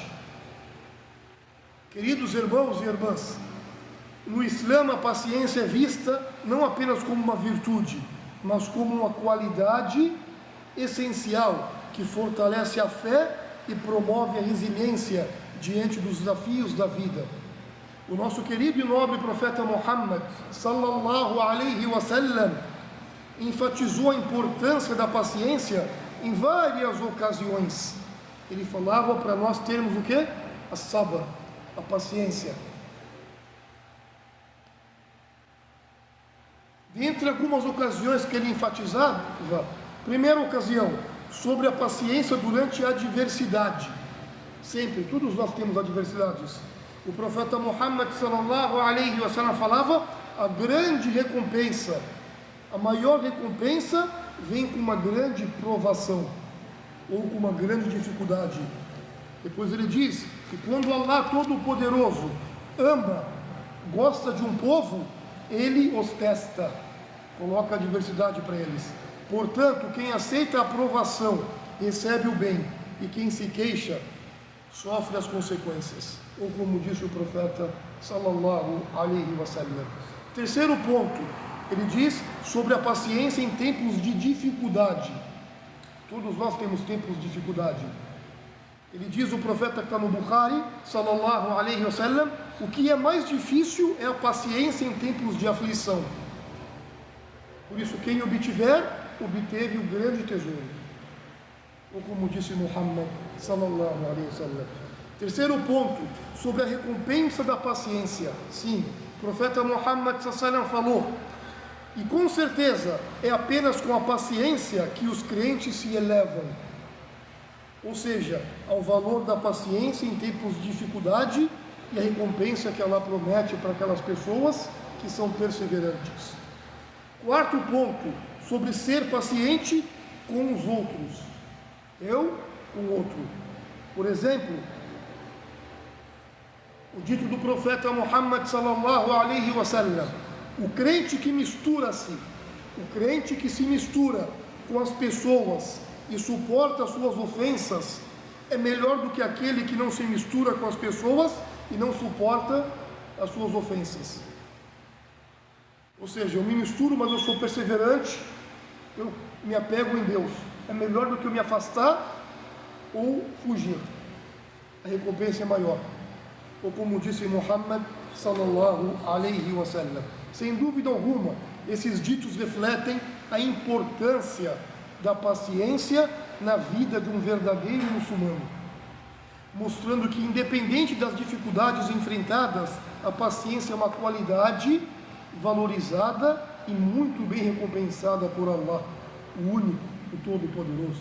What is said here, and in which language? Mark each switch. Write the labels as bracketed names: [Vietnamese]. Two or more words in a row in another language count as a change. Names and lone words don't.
[Portuguese] Queridos irmãos e irmãs, no Islã a paciência é vista não apenas como uma virtude, mas como uma qualidade essencial que fortalece a fé e promove a resiliência diante dos desafios da vida. O nosso querido e nobre profeta Muhammad, [Arabic] صلى الله عليه وسلم, [Portuguese] enfatizou a importância da paciência em várias ocasiões. Ele falava para nós termos o quê? As-sabr, a paciência. Dentre algumas ocasiões que ele enfatizava, primeira ocasião, sobre a paciência durante a adversidade. Sempre, todos nós temos adversidades. O profeta Muhammad [Arabic] صلى الله عليه وسلم [Portuguese] falava: a grande recompensa, a maior recompensa vem com uma grande provação ou com uma grande dificuldade. Depois ele diz que quando Allah Todo-Poderoso ama, gosta de um povo, ele os testa, coloca a adversidade para eles. Portanto, quem aceita a aprovação recebe o bem, e quem se queixa sofre as consequências, ou como disse o profeta [Arabic] صلى الله عليه وسلم. [Portuguese] Terceiro ponto, ele diz sobre a paciência em tempos de dificuldade. Todos nós temos tempos de dificuldade. Ele diz, o profeta que está no Bukhari [Arabic] صلى الله عليه وسلم, [Portuguese] o que é mais difícil é a paciência em tempos de aflição. Por isso, quem obtiver, obteve o grande tesouro. Ou como disse Muhammad [Arabic] صلى الله عليه وسلم. [Portuguese] Terceiro ponto, sobre a recompensa da paciência. Sim, o profeta Muhammad [Arabic] صلى الله عليه وسلم [Portuguese] falou, e com certeza é apenas com a paciência que os crentes se elevam. Ou seja, ao valor da paciência em tempos de dificuldade e a recompensa que ela promete para aquelas pessoas que são perseverantes. Quarto ponto, sobre ser paciente com os outros. Eu com o outro. Por exemplo, o dito do profeta Muhammad [Arabic] صلى الله عليه وسلم, [Portuguese] o crente que mistura-se, o crente que se mistura com as pessoas e suporta as suas ofensas, é melhor do que aquele que não se mistura com as pessoas e não suporta as suas ofensas. Ou seja, eu me misturo, mas eu sou perseverante, eu me apego em Deus. É melhor do que eu me afastar ou fugir. a recompensa é maior. Ou como disse Muhammad [Arabic] صلى الله عليه وسلم. [Portuguese] Sem dúvida alguma, esses ditos refletem a importância da paciência na vida de um verdadeiro muçulmano, mostrando que, independente das dificuldades enfrentadas, a paciência é uma qualidade valorizada e muito bem recompensada por Allah, o único, o Todo-Poderoso.